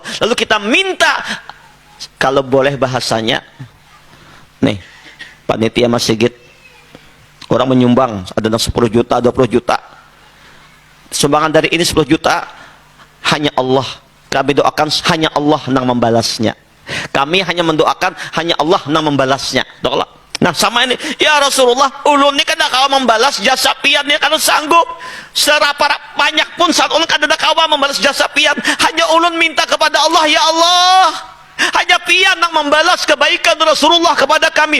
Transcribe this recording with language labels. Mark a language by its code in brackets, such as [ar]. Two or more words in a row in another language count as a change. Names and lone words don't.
[id] Lalu kita minta, kalau boleh bahasanya, nih panitia masjid, orang menyumbang ada 10 juta, 20 juta, sumbangan dari ini 10 juta, hanya Allah kami doakan, hanya Allah nang membalasnya. Kami hanya mendoakan, hanya Allah nang membalasnya. [bjn] Nah sama ini, [ar] يا رسول الله, [bjn] ulun ini kada kawa membalas jasa pian, ini kada sanggup. Serapa banyak pun saat ulun kada kawa membalas jasa pian, hanya ulun minta kepada Allah, [ar] يا الله, [bjn] hanya pian nang membalas kebaikan Rasulullah kepada kami.